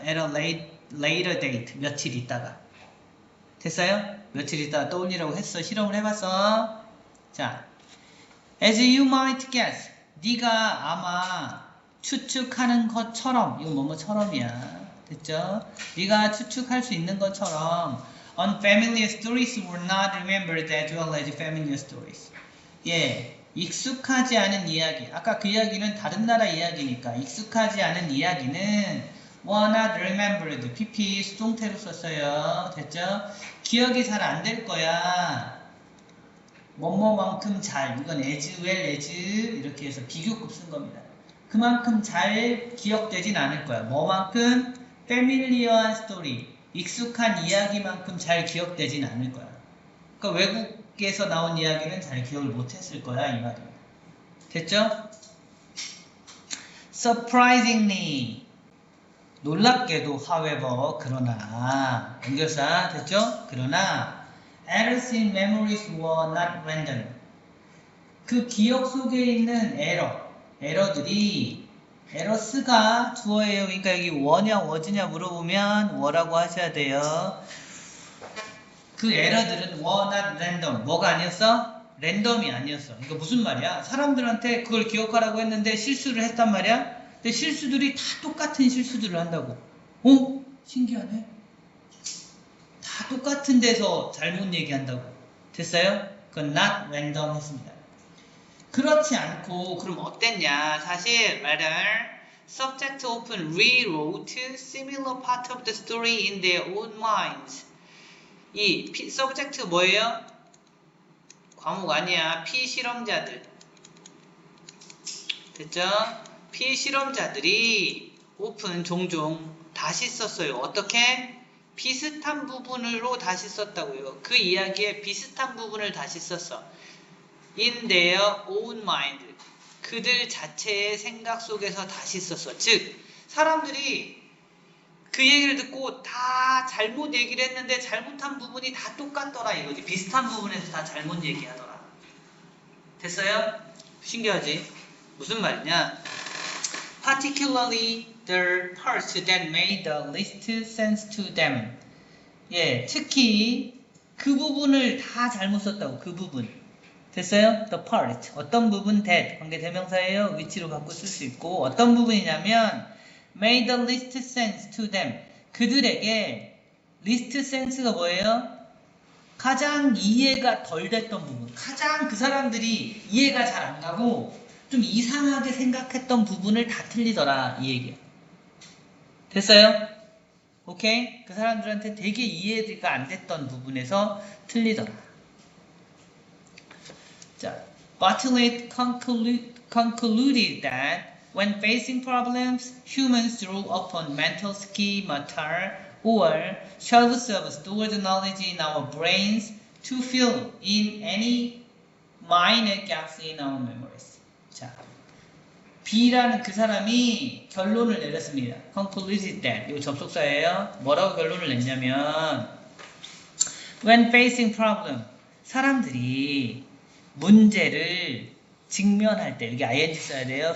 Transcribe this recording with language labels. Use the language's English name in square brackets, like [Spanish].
[English] at a later date. [Korean] 며칠 있다가. 됐어요? 며칠 있다가 떠올리라고 했어. 실험을 해봤어. 자, [English] as you might guess. [Korean] 네가 아마 추측하는 것처럼, 이거 뭐뭐처럼이야. 됐죠? 네가 추측할 수 있는 것처럼 [English] unfamiliar stories were not remembered as well as familiar stories. [Korean] 예, 익숙하지 않은 이야기. 아까 그 이야기는 다른 나라 이야기니까 익숙하지 않은 이야기는 [English] were not remembered. [Korean] PP 수동태로 썼어요. 됐죠? 기억이 잘 안 될 거야. 뭐뭐만큼 잘. 이건 as well as 이렇게 해서 비교급 쓴 겁니다. 그만큼 잘 기억되진 않을 거야. 뭐만큼? familiar한 story. 익숙한 이야기만큼 잘 기억되진 않을 거야. 그러니까 외국에서 나온 이야기는 잘 기억을 못했을 거야 이 말이야. 됐죠? [English] Surprisingly. [Korean] 놀랍게도 however 그러나 연결사 됐죠? 그러나 [English] errors in memories were not random. [Korean] 그 기억 속에 있는 에러들이 에러스가 주어예요. 그러니까 여기 워냐 워즈냐 물어보면 워라고 하셔야 돼요. 그 에러들은 were not random. 뭐가 아니었어? 랜덤이 아니었어. 그러니까 무슨 말이야? 사람들한테 그걸 기억하라고 했는데 실수를 했단 말이야. 근데 실수들이 다 똑같은 실수들을 한다고. 신기하네. 다 똑같은 데서 잘못 얘기한다고. 됐어요? 그건 not random 했습니다. 그렇지 않고 그럼 어땠냐? [English] 사실 rather subject often rewrote similar part of the story in their own minds. [Korean] 이 subject 뭐예요? 과목 아니야. 피실험자들. 됐죠? 피실험자들이 often 종종 다시 썼어요. 어떻게? 비슷한 부분으로 다시 썼다고요. 그 이야기에 비슷한 부분을 다시 썼어. [English] In their own mind. [Korean] 그들 자체의 생각 속에서 다시 썼어. 즉, 사람들이 그 얘기를 듣고 다 잘못 얘기를 했는데 잘못한 부분이 다 똑같더라 이거지. 비슷한 부분에서 다 잘못 얘기하더라. 됐어요? 신기하지? 무슨 말이냐? [English] Particularly the parts that made the least sense to them. [Korean] 예, 특히 그 부분을 다 잘못 썼다고. 그 부분. 됐어요? The part. 어떤 부분 that. 관계 대명사예요. 위치로 바꿔 쓸 수 있고 어떤 부분이냐면 [English] made the least sense to them. [Korean] 그들에게 least sense가 뭐예요? 가장 이해가 덜 됐던 부분. 가장 그 사람들이 이해가 잘 안 가고 좀 이상하게 생각했던 부분을 다 틀리더라. 이 얘기야. 됐어요? 오케이? 그 사람들한테 되게 이해가 안 됐던 부분에서 틀리더라. [English] 자, Bartlett concluded that when facing problems, humans draw upon mental schemata or shall we serve stored knowledge in our brains to fill in any minor gaps in our memories. [Korean] 자, B라는 그 사람이 결론을 내렸습니다. [English] concluded that. [Korean] 이거 접속사예요. 뭐라고 결론을 냈냐면 [English] when facing problem, [Korean] 사람들이 문제를 직면할 때, 여기 ing 써야 돼요.